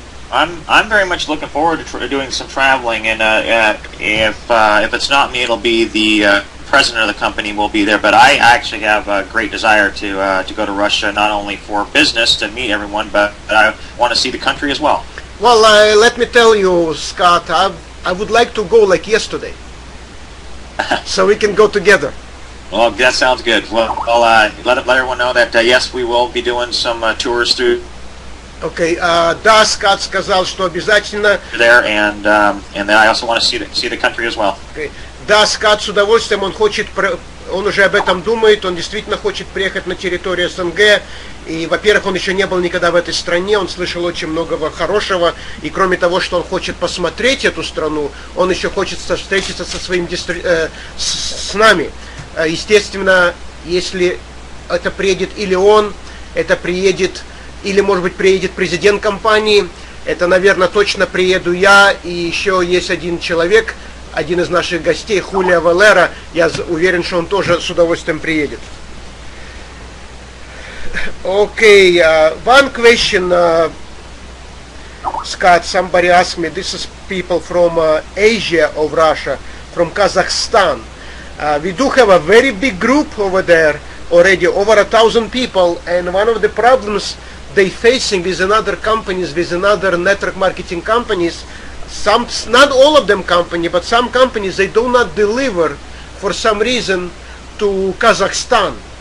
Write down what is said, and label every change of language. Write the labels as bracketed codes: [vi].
[en] I'm very much looking forward to doing some traveling, and if it's not me, it'll be the president of the company will be there. But I actually have a great desire to go to Russia, not only for business to meet everyone, but I want to see the country as well. Well, let me tell you, Scott, I would like to go like yesterday, so we can go together. Well, that sounds good. Well, let everyone know that yes, we will be doing some tours through. [ru] Okay, да, Scott сказал, что обязательно. [en] There, and then I also want to see the country as well. Okay. [ru] Да, Scott с удовольствием, он уже об этом думает, он действительно хочет приехать на территорию СНГ. И, во-первых, он еще не был никогда в этой стране, он слышал очень многого хорошего. И кроме того, что он хочет посмотреть эту страну, он еще хочет встретиться со своим с нами. Естественно, если это приедет или он, это приедет, или, может быть, приедет президент компании, это, наверное, точно приеду я, и еще есть один человек, один из наших гостей, Хулио Валера, я уверен, что он тоже с удовольствием приедет. [en] Okay, one question, Scott, somebody asked me, this is people from Asia of Russia, from Kazakhstan. We do have a very big group over there already, over 1,000 people, and one of the problems they facing with other companies, with other network marketing companies, not all of them company, but some companies, they do not deliver for some reason to Kazakhstan.